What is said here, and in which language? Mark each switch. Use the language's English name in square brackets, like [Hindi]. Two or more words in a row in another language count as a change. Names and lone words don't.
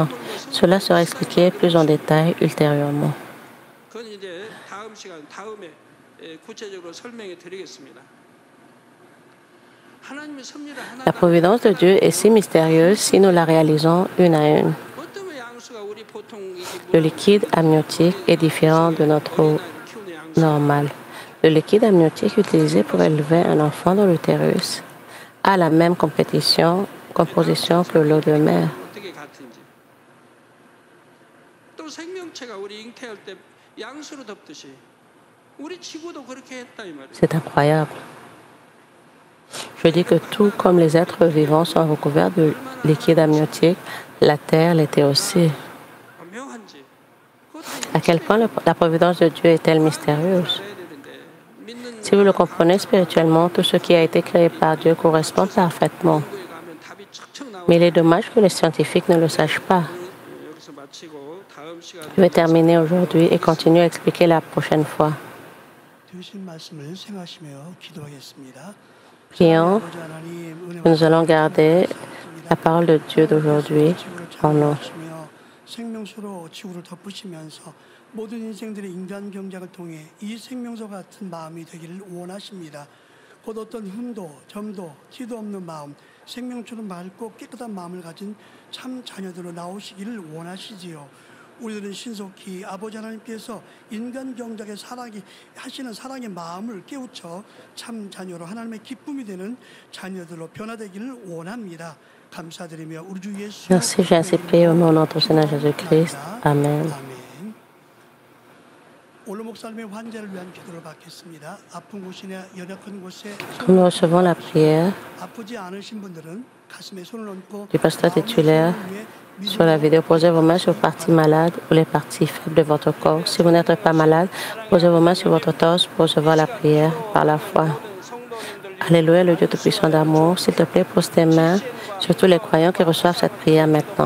[French] Cela sera expliqué plus en détail ultérieurement. [Korean] 그건 이제 다음에 구체적으로 설명해 드리겠습니다. 하나님의 섭리를 [French] La [Korean] 하나도 [French] providence de Dieu est si mystérieuse si nous la réalisons une à une. [Korean] 어떤 양수가 우리 보통 [French] Le liquide amniotique est différent de notre eau [Korean] 키우는 양수 [French] normale. Le liquide amniotique utilisé pour élever un enfant dans l'utérus a la même composition que l'eau de mer. [Korean] 어떻게 같은지. 또 생명체가 우리 잉태할 때 양수로 덮듯이 우리 지구도 그렇게 했다 이 말이에요. [French] C'est incroyable. Je dis que tout comme les êtres vivants sont recouverts de liquide amniotique, la terre l'était aussi. [Korean] 묘한지. [French] À quel point la providence de Dieu est-elle mystérieuse? Si vous le comprenez spirituellement, tout ce qui a été créé par Dieu correspond parfaitement. Mais il est dommage que les scientifiques ne le sachent pas. Je vais terminer aujourd'hui et continuer à expliquer la prochaine fois. [Korean] 들으신 말씀을 생각하시며 기도하겠습니다. [French] Prions que nous allons garder la parole de Dieu d'aujourd'hui en nous. [Korean] 생명수로 지구를 덮으시면서 모든 인생들의 인간 경작을 통해 이 생명수 같은 마음이 되기를 원하십니다. 곧 어떤 흠도 점도 티도 없는 마음, 생명처럼 맑고 깨끗한 마음을 가진 참 자녀들로 나오시기를 원하시지요. 우리들은 신속히 아버지 하나님께서 인간 경작의 사랑이 하시는 사랑의 마음을 깨우쳐 참 자녀로 하나님의 기쁨이 되는 자녀들로 변화되기를 원합니다. 감사드리며 우리 주 예수. [French] Merci, j'ai ainsi prié au nom de notre Seigneur Jésus-Christ. Amen. [Korean] 올로 목사님의 환자를 위한 기도를 받겠습니다. 아픈 곳이나 연약한 곳에 [French] Quand nous recevons la prière [Korean] 아프지 않으신 분들은 가슴에 손을 얹고 [French] du pasteur titulaire sur la vidéo, posez vos mains sur les parties malades ou les parties faibles de votre corps. Si vous n'êtes pas malade, posez vos mains sur votre torse pour recevoir la prière par la foi. Alléluia, le Dieu Tout-Puissant d'amour, s'il te plaît, pose tes mains sur tous les croyants qui reçoivent cette prière maintenant.